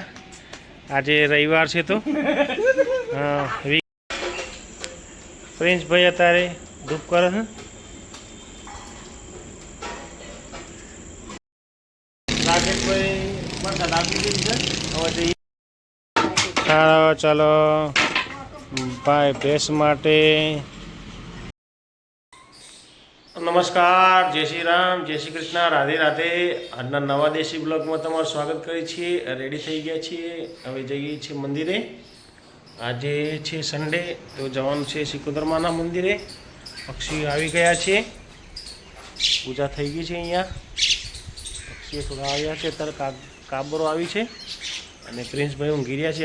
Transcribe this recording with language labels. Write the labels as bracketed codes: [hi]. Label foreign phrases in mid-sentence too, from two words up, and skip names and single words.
[gu] આજે રવિવાર છે તો પ્રિન્સભાઈ અત્યારે ધૂપ કરે છે। ચાલો ભાઈ ભેંસ માટે। [hi] नमस्कार, जय श्री राम, जय श्री कृष्ण, राधे राधे। [gu] આજના નવા દેશી બ્લોગમાં તમારું સ્વાગત કરીએ છીએ। રેડી થઈ ગયા છીએ, હવે જઈએ છીએ મંદિરે। આજે છે સન્ડે તો જવાનું છે સિકોતરમાના મંદિરે। પક્ષી આવી ગયા છે, પૂજા થઈ ગઈ છે અહીંયા। પક્ષીઓ થોડા આવ્યા છે, અત્યારે કાબરો આવી છે અને પ્રિન્સભાઈ ઊંઘી રહ્યા છે।